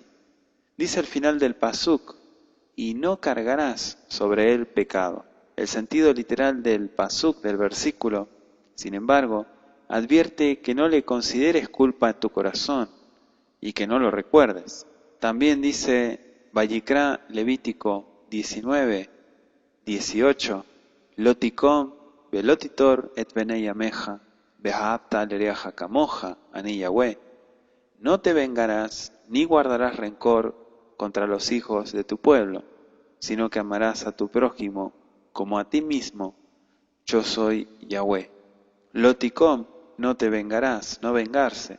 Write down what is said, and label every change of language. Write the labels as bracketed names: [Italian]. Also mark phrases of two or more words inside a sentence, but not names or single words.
[Spanish] Dice al final del pasuk: y no cargarás sobre él pecado. El sentido literal del pasuk, del versículo, sin embargo, advierte que no le consideres culpa en tu corazón y que no lo recuerdes. También dice Vayikra, Levítico 19, 18, [Hebrew] לא תקם ולא תטר את בני עמך ואהבת לרעך כמוך, אני יהוה. [Spanish] No te vengarás ni guardarás rencor contra los hijos de tu pueblo, sino que amarás a tu prójimo como a ti mismo. Yo soy Yahweh. Loticom, no te vengarás, no vengarse.